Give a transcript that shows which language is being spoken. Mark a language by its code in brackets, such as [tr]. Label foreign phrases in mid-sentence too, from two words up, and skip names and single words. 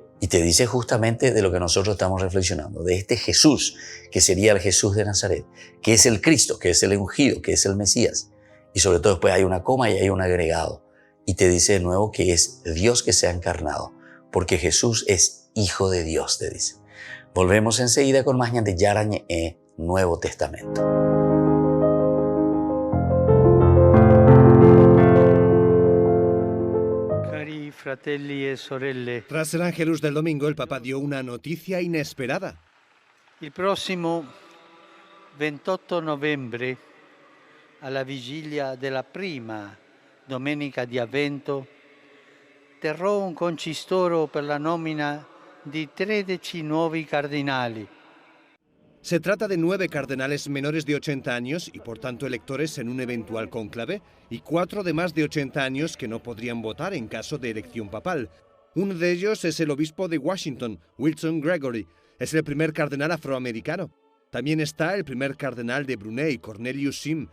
[es] Y te dice justamente de lo que nosotros estamos reflexionando, de este Jesús, que sería el Jesús de Nazaret, que es el Cristo, que es el ungido, que es el Mesías. Y sobre todo después hay una coma y hay un agregado. Y te dice de nuevo que es Dios que se ha encarnado, porque Jesús es Hijo de Dios, te dice. Volvemos enseguida con más Ñan de Yarañe, Nuevo Testamento. [it] Fratelli e sorelle. [es] Tras el Ángelus del domingo, el Papa dio una noticia inesperada. [it] Il prossimo 28 novembre, alla vigilia della prima domenica di Avvento, terrò un concistoro per la nomina di 13 nuovi cardinali. [es] Se trata de 9 cardenales menores de 80 años y por tanto electores en un eventual cónclave, y 4 de más de 80 años que no podrían votar en caso de elección papal. Uno de ellos es el obispo de Washington, Wilson Gregory. Es el primer cardenal afroamericano. También está el primer cardenal de Brunei, Cornelius Sim.